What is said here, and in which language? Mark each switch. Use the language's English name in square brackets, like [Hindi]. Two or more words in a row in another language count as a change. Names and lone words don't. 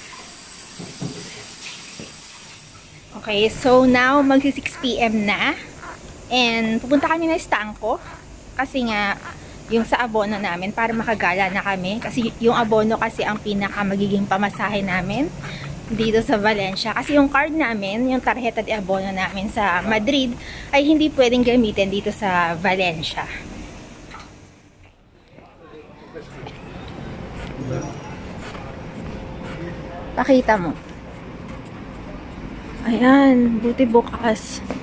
[English] Okay, so now, [Filipino] magsi 6 PM na. And, pupunta kami na Estangko. Kasi nga, yung sa abono namin, para makagala na kami. Kasi yung abono kasi ang pinaka magiging pamasahe namin dito sa Valencia. Kasi yung card namin, yung [Spanish] tarjeta de abono [Filipino] namin sa Madrid, ay hindi pwedeng gamitin dito sa Valencia. Pakita mo. Ayan, buti bukas.